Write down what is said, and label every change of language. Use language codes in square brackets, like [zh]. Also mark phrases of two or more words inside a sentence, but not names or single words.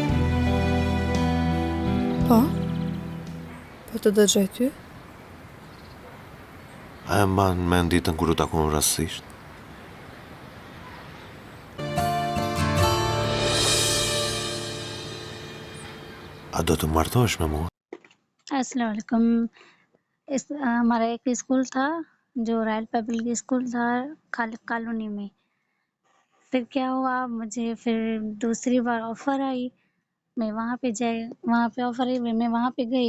[sq] Po të dëgjoj ty? A e mban mend ditën kur u takuam rastësisht? A do të martohesh me mua? [ar] السلام عليكم. [hi] हमारा एक स्कूल था जो रॉयल पब्लिक स्कूल था खालिद कॉलोनी में। फिर क्या हुआ, मुझे फिर दूसरी बार ऑफ़र आई, मैं वहाँ पे ऑफ़र आई, मैं वहाँ पे गई।